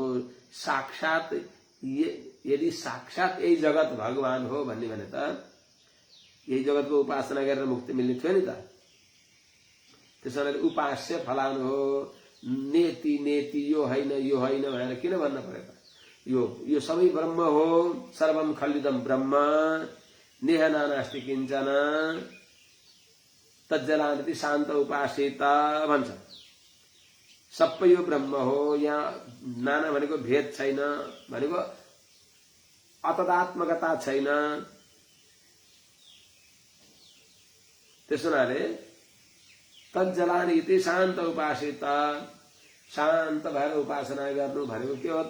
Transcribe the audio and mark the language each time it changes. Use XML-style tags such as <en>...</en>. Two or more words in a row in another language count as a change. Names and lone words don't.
<ne>साक्षात यदि साक्षात यही जगत भगवान हो भन्ने भने त यही जगतको उपासना गरेर मुक्ति मिल्ने थियो नि त। त्यसैले उपास्य फलानु हो</ne> <sa>नेति नेति</sa> <ne>यो होइन भनेर किन भन्न पर्यो? यो सबै ब्रह्म हो,</ne> <sa>सर्वम खलिदम ब्रह्म नेह नानास्ति किञ्चन तज्जलानिति शान्त उपासित भन्छ।</sa> <ne>सबै यो ब्रह्म हो, यहाँ नाना भनेको भेद छैन, भनेको अतदात्मकता छैन। त्यसैले</ne> <sa>तज्जलानिति शान्त उपासित</sa> <ne>शान्त भएर उपासना गर्नु भनेको के हो त?</ne>